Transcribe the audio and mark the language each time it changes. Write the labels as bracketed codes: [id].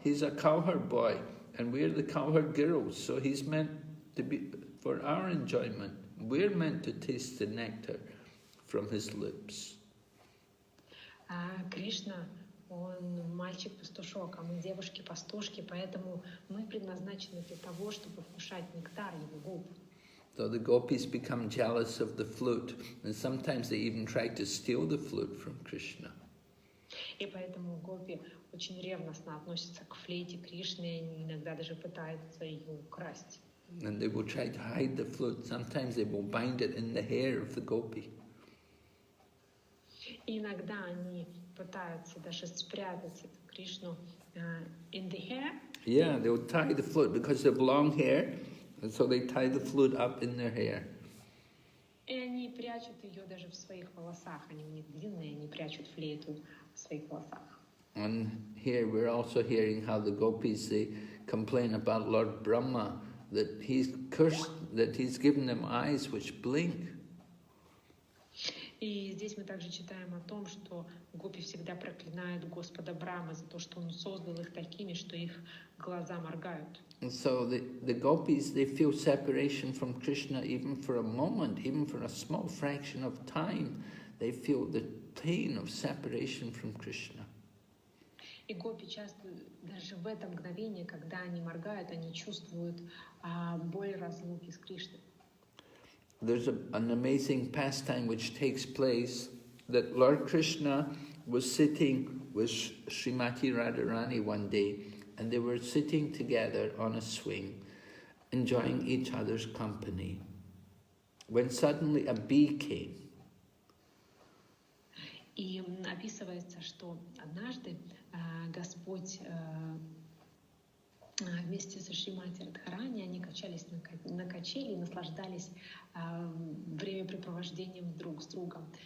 [en] He's a cowherd boy, and we're the cowherd girls. So he's meant to be for our enjoyment. We're meant to taste the nectar from his lips. [ru] Кришна, он мальчик-пастушок, а мы девушки-пастушки, поэтому мы предназначены для того, чтобы вкушать нектар его губ. [en] So the gopis become jealous of the flute, and sometimes they even try to steal the flute from Krishna. [ru] И поэтому гопи очень ревностно относятся к флейте Кришны, и иногда даже пытаются ее украсть. [en] And they will try to hide the flute. Sometimes they will bind it in the hair of the gopi. [ru] И иногда они пытаются даже спрятать эту Кришну [en] in the hair. Yeah, they will tie the flute because they have long hair, and so they tie the flute up in their hair. [ru] И они прячут ее даже в своих волосах. Они у них длинные, они прячут флейту в своих волосах. [en] And here we're also hearing how the gopis, they complain about Lord Brahma, that he's cursed, that he's given them eyes which blink. [ru] И здесь мы также читаем о том, что гопи всегда проклинают Господа Брахмы за то, что он создал их такими, что их глаза моргают. [en] And so the gopis, they feel separation from Krishna even for a moment, even for a small fraction of time. They feel the pain of separation from Krishna. [ru] И гопи часто даже в это мгновение, когда они моргают, они чувствуют боль разлуки с Кришной. [en] There's an amazing pastime which takes place that Lord Krishna was sitting with Srimati Radharani one day, and they were sitting together on a swing, enjoying each other's company, when suddenly a bee came. [ru] И описывается, что однажды Господь вместе со Шримати Радхарани они качались на качели и наслаждались времяпрепровождением друг с другом.